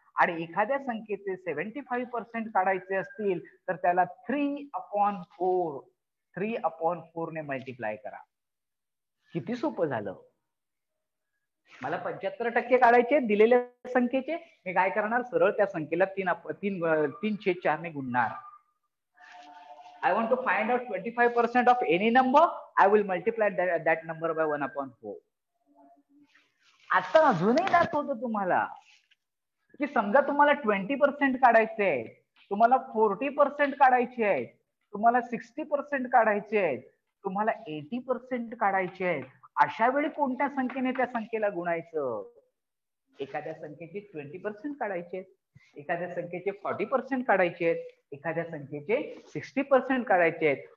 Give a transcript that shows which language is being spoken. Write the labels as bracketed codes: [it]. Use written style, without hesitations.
[mr] आणि एखाद्या संख्येचे 75% काढायचे असतील तर त्याला 3/4 ने मल्टिप्लाय करा. किती सोपं झालं. मला 75% काढायचे दिलेल्या संख्येचे, मी काय करणार, सरळ त्या संख्येला 3/4 ने गुणणार. [en] I want to find out 25% of any number, I will multiply that number by 1/4. [mr] आता अजूनही दाखवतो तुम्हाला की समजा तुम्हाला 20% काढायचे आहे, तुम्हाला 40% काढायचे आहेत, तुम्हाला 60% काढायचे आहेत, तुम्हाला 80% काढायचे आहेत. अशा वेळी कोणत्या संख्येने त्या संख्येला गुणायचं. एखाद्या संख्येचे 20% काढायचे, एखाद्या संख्येचे 40% काढायचे, एखाद्या संख्येचे 60% काढायचे आहेत.